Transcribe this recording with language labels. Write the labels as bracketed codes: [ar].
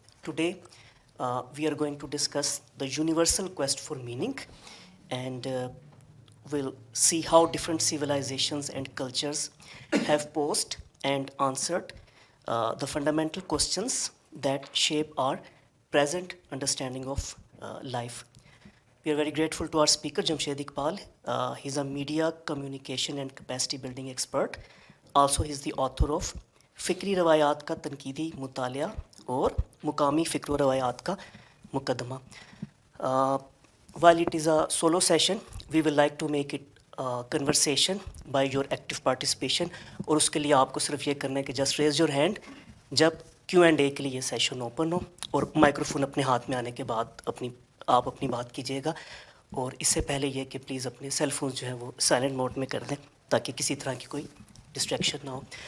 [en] Today, we are going to discuss the universal quest for meaning, and we'll see how different civilizations and cultures have posed and answered the fundamental questions that shape our present understanding of life. We are very grateful to our speaker, Jamshed Iqbal. He's a media, communication and capacity building expert. Also, he's the author of फ़िक्री रवायात का तनकीदी मुतालिया और मुकामी फ़िक्र रवायात का मुकदमा. While it is a solo session, we will like to make it a conversation by your active participation. [hi] और उसके लिए आपको सिर्फ ये करना है कि [en] just raise your hand [hi] जब Q&A के लिए ये session open हो, और माइक्रोफोन अपने हाथ में आने के बाद आप अपनी बात कीजिएगा. और इससे पहले ये कि प्लीज़ अपने सेल फोन जो है वो साइलेंट मोड में कर दें ताकि किसी तरह की कोई डिस्ट्रैक्शन ना हो.